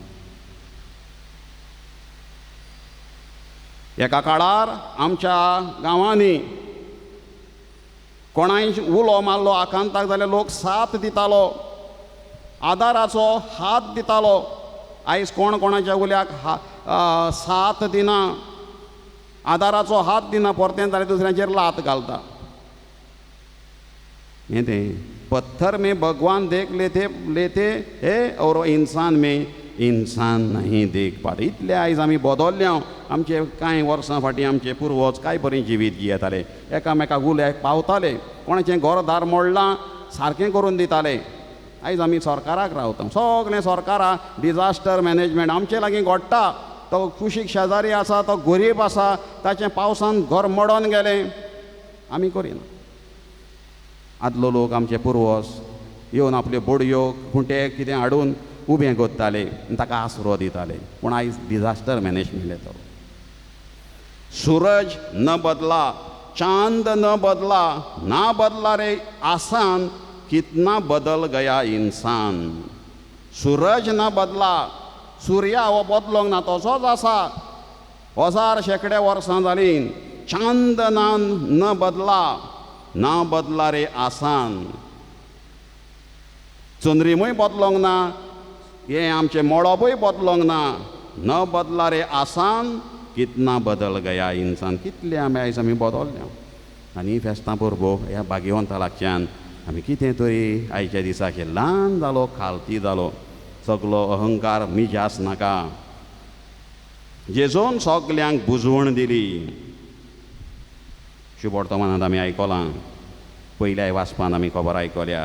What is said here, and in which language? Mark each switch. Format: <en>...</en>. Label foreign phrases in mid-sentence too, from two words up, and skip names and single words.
<kok>एका काळार आमच्या गांवांनी कोणाय उलो मारलो आकांताक जाल्यार लोक साथ दितालो, आदाराचो हात दितालो. आयज कोण कोणाच्या उल्याक साथ दिना, आदाराचो हात दिना, परतें जाल्यार दुसऱ्यांचेर लात घालता. हें तें</kok> <hi>पत्थर में भगवान देख लेते हे और इंसान में इंसान नहीं देख पाते.</hi> <kok>इतले आयज आमी बदल्ल्या. आमचे कांय वर्सां फाटीं आमचे पुर्वज काय बरें जिवीत जियेताले, एकामेकाक उल्याक पावताले, कोणाचें घरदार मोडलां सारकें करून दिताले. आयज आमी सरकाराक रावता, सगळें सरकारा</kok> <en>disaster management</en> <kok>आमचे लागीं घडटा. तो कुशीक शेजारी आसा, तो गरीब आसा, ताचें पावसान घर मोडोन गेलें, आमी करिना. आदलो लोक आमचे पुर्वज येवन आपल्यो बडयो खुंटे कितें हाडून उबें करताले आनी ताका आसरो दिताले. पूण आयज</kok> <en>disaster management</en> <kok>येता.</kok> <hi>सूरज न बदला, चांद न बदला, ना बदला रे आसान, कितना बदल गया इंसान. सूरज न बदला,</hi> <kok>सूर्या हो बदलोंक ना, तसोच आसा. 1000 शेकडे वर्सां जालीं.</kok> <hi>चांद न बदला, ना बदला रे आसान.</hi> <kok>चंद्रिमूय बदलोंक ना, हें आमचें मळबूय बदलोंक ना.</kok> <hi>न बदला रे आसान, कितना बदल गया इंसान.</hi> <kok>कितले आमी बदलल्या. आनी फेस्तां परबो ह्या भाग्यवंता लागच्यान आमी कितें तरी आयच्या दिसाचे ल्हान जालो, खालती जालो, सगलो अहंकार मिजास नाका. जेजून सगल्यांक बुजवण दिली. शुभ वर्तमानांत आमी आयकलां, पयल्या वाचपान आमी खबर आयकल्या.</kok>